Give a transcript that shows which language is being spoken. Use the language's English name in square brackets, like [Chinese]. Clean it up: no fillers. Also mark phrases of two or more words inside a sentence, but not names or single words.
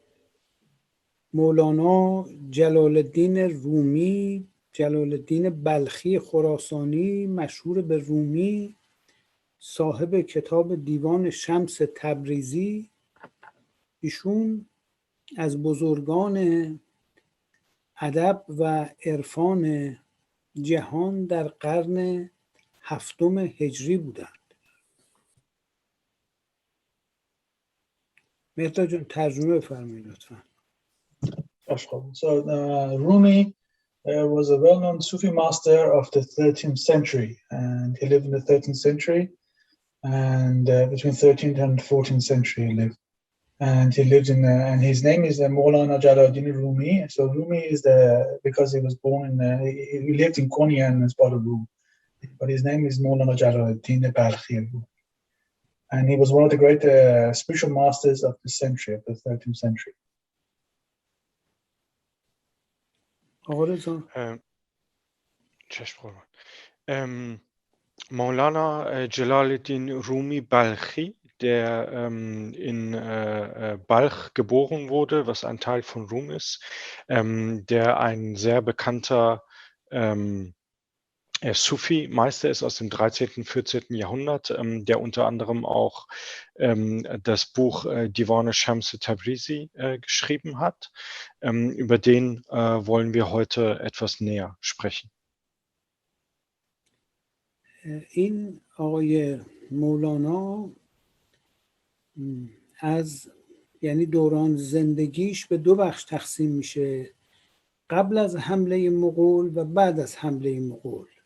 [Persian] مولانا جلال الدین رومی، جلال الدین بلخی خراسانی مشهور به رومی، صاحب کتاب دیوان شمس تبریزی، ایشون از بزرگان ادب و عرفان جهان در قرن هفتم هجری بودند. مهداد جان ترجمه بفرمایید لطفا. [English] So Rumi was a well-known Sufi master of the 13th century, and he lived in the 13th century, and between 13th and 14th century he lived. And he lived in, and his name is Maulana Jalaluddin Rumi. So Rumi is because he was born in, he lived in Konya and is part of Rumi. But his name is Maulana Jalaluddin Balkhi. And he was one of the great spiritual masters of the century, of the 13th century. [German] Maulana Jalaluddin Rumi Balkhi, der in Balch geboren wurde, was ein Teil von Rum ist, der ein sehr bekannter Sufi-Meister ist aus dem 13. 14. Jahrhundert, der unter anderem auch das Buch Divan Shams Tabrizi geschrieben hat. Über den wollen wir heute etwas näher sprechen. [Persian] این آقای مولانا از یعنی دوران زندگیش به دو بخش تقسیم میشه، قبل از حمله مغول و بعد از حمله مغول،